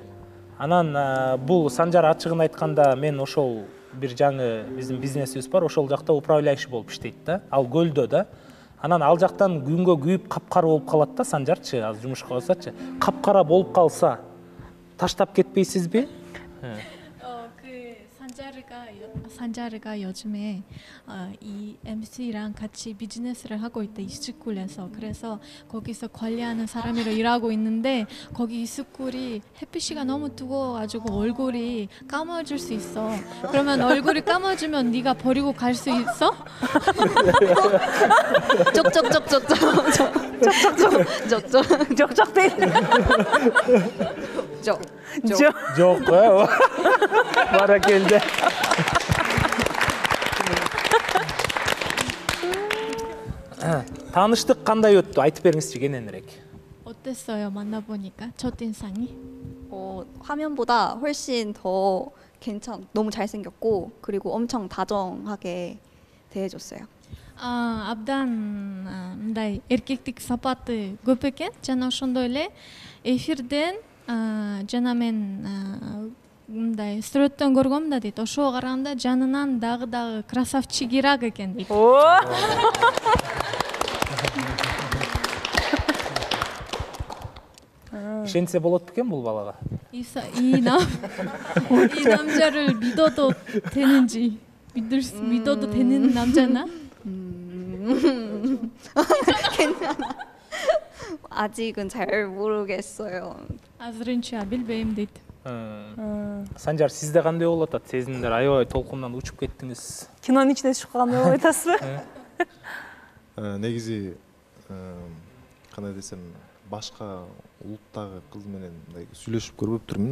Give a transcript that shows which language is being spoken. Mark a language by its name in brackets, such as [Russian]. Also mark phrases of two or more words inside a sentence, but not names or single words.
[Kyrgyz] Анан бул Санжар ачыгын айтканда мен ошол бир жаңы биздин бизнесибиз бар, ошол жакта управляющий болуп иштейт да, ал көлдө да. Анан ал жактан күнгө күйүп капкара болуп калат да, Санжарчы, азыр жумушка барсачы. Капкара болуп калса, таштап кетпейсизби? [Korean] 산자르가 요즘에 이 MC랑 같이 비즈니스를 하고 있다, 이스쿨에서. 그래서 거기서 관리하는 사람으로 일하고 있는데 거기 이스쿨이 햇빛이가 너무 뜨거워가지고 얼굴이 까매질 수 있어. 그러면 얼굴이 까매지면 네가 버리고 갈 수 있어? [Kyrgyz] Жок го. Баракелде. Таныштык кандай өттү? Айтып бериңизчи кененирээк. [Korean] 어땠어요? 만나보니까 첫인상이? 화면보다 훨씬 더 너무 잘생겼고 그리고 엄청 다정하게 대해줬어요. [Kyrgyz] Абдан мындай эркектик сапаты көп экен. Жана ошондой эле эфирден жана мен мындай сүрөттөн көргөм да дейт. Ошого караганда жанынан дагы красавчигирак экен дейт. Ишенсе болот бекен бул балага? [Korean] 이 남자를 믿어도 되는지 믿어도 되는 남자나? 괜찮아. 아직은 잘 모르겠어요. [Kyrgyz] азырынча билбейм дейт. Санжар, сизде кандай болуп атат? Сезимдер аябай толкундан учуп кеттиңиз. Кинонун ичине түшүп калгандай болуп атасызбы? Негизи кандай десем, башка улуттагы кыз менен сүйлөшүп көрбөптүрмүн.